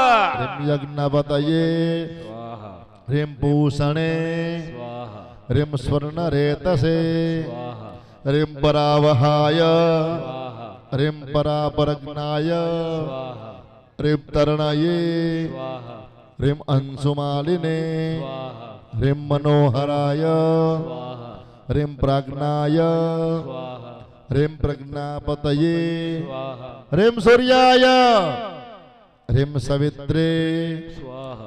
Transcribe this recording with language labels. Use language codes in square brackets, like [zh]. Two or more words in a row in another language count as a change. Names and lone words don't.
[sa] ह्रीं यज्ञपतये स्वाहा ह्रीं भूषणे स्वाहा ह्रीं स्वर्णरेतसे स्वाहा ह्रीं परावहाय स्वाहा ह्रीं परापरज्ञाय स्वाहा ह्रीं तरणये स्वाहा રીમ અંશુમાલિને સ્વાહા રીમ મનોહરાય સ્વાહા રીમ પ્રાજ્ઞાય સ્વાહા રીમ પ્રજ્ઞાપતયે સ્વાહા રીમ સૂર્યાય રીમ સવિત્રે સ્વાહા